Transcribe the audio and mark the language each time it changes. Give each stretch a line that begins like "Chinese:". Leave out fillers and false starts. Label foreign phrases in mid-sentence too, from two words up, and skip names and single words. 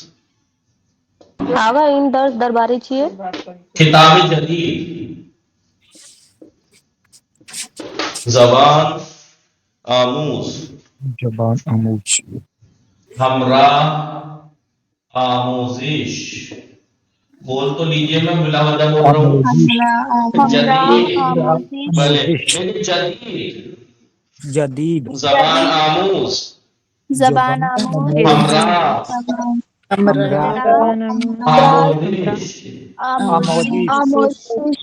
Persian: آقا این درس درباره چیه؟ کتاب جدید زبان آموز، زبان آموز، ہمراہ آموزش.
Urdu: بول تو لیجئے، میں بلا وجہ بول رہا ہوں.
Persian: جدید بلے جدید جدید، زبان آموز، زبان آموز، ہمراہ آموزش. آموزش،